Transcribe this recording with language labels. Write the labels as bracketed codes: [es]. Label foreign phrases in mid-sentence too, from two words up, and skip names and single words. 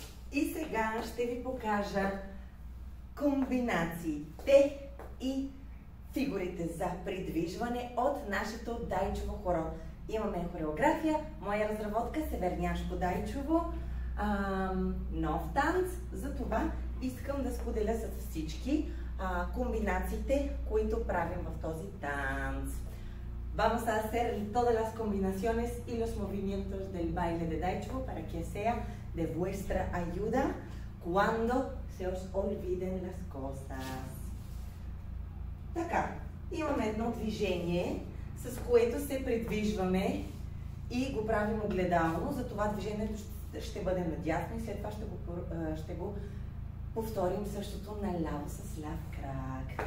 [bg] И сега ще ви покажа комбинациите и фигурите за придвижване от нашето Дайчово хоро. Имаме хореография, моя разработка Северняшко Дайчово, нов танц. Затова искам да споделя с всички комбинациите, които правим в този танц. [es] Vamos a hacer todas las combinaciones y los movimientos del baile de Daichovo para que sea de vuestra ayuda cuando se os olviden las cosas. [bg] Така, имаме едно движение, с което се придвижваме и го правим огледално. За това движението ще бъде надясно и след това ще го повторим същото наляво с ляв крак.